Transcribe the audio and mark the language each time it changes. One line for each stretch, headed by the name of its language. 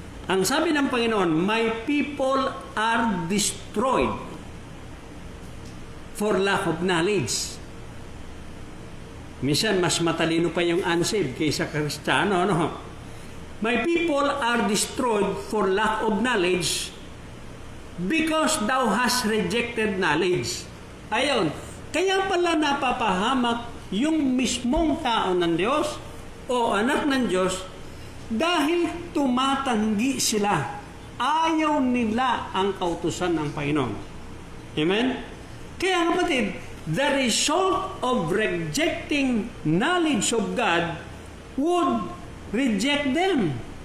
Filipino: Ang sabi ng Panginoon,
English: my people are destroyed for lack of knowledge.
Filipino: Minsan, mas matalino pa yung unsaved kaysa Kristiyano.
English: My people are destroyed for lack of knowledge because thou hast rejected knowledge.
Filipino: Ayon, kaya pala napapahamak yung mismong tao ng Diyos o anak ng Diyos dahil tumatanggi sila. Ayaw nila ang kautusan ng Panginoon. Amen? Kaya kapatid,
English: the result of rejecting knowledge of God would reject them.